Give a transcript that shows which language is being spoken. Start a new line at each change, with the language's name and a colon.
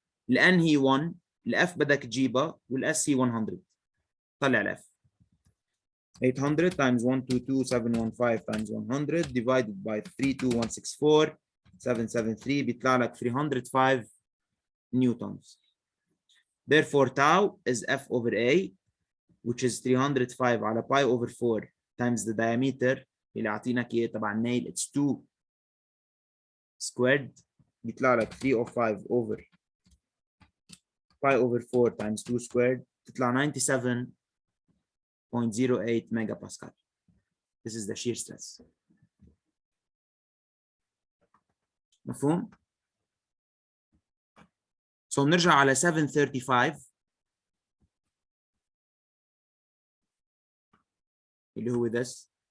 Arabic: الN هي 1 الF بدك تجيبها والS هي 100.
English: طلع الF 800 times 122.715 times 100 divided by 32164.773
Arabic: بيطلع لك
English: 305 newtons. Therefore tau is F over A which is 305 على pi over 4 times the diameter
Arabic: اللي اعطيناك اياه تبع النيل
English: it's 2 squared
Arabic: بيطلع لك
English: 305 over pi over 4 times 2 squared تطلع 97.08 megapascal. This is the shear stress.
Arabic: مفهوم؟ So نرجع على 735 اللي هو this.